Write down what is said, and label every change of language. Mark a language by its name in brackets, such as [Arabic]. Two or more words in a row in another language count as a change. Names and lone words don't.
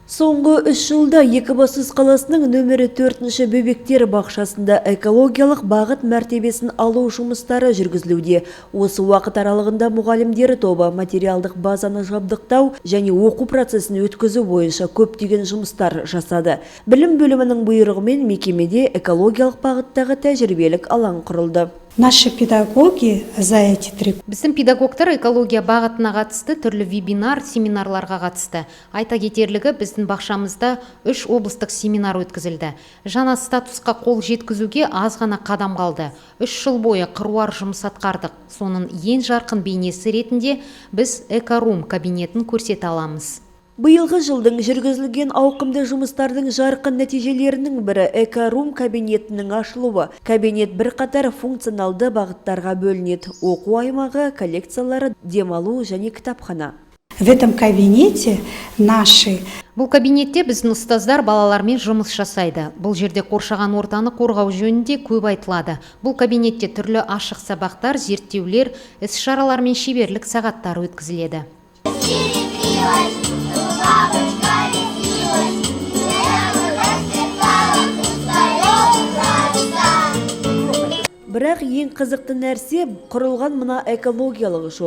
[Kazakh] Соңғы 3 жылда Екібастұз қаласының нөмірі 4-ші бөбектер бақшасында экологиялық бағыт мәртебесін алу жұмыстары жүргізілуде. Осы уақыт аралығында мұғалімдер тобы материалдық базаны жабдықтау және оқу процесін өткізу бойынша көптеген жұмыстар жасады. Білім бөлімінің бұйрығымен мекемеде экологиялық бағыттағы тәжірибелік алаң құрылды. [Russian] Наши педагоги за эти 3 [Kazakh] Біздің педагогтар экология бағытына қатысты түрлі вебинар, семинарларға қатысты. Айта кетерлігі, біздің бақшамызда 3 облыстық семинар өткізілді. Жаңа статусқа қол жеткізуге аз ғана қадам қалды. 3 жыл бойы қыруар жұмыс атқардық. Соның ең жарқын бейнесі ретінде біз экорум кабинетін көрсете аламыз. Биылғы жылдың жүргізілген ауқымды жұмыстардың жарқын нәтижелерінің бірі экорум кабинетінің ашылуы. Кабинет бірқатар функционалды бағыттарға бөлінеді: оқу аймағы, коллекциялары, демалу және кітапхана. [Russian] В этом кабинете наши [Kazakh] Бұл кабинетте біздің ұстаздар балалармен жұмыс жасайды. Бұл жерде қоршаған ортаны қорғау жөнінде көп айтылады. Бұл кабинетте түрлі ашық сабақтар, зерттеулер, іс-шаралар мен шеберлік сағаттары өткізіледі. Бірақ ең қызықты нәрсе құрылған мына экологиялық жол.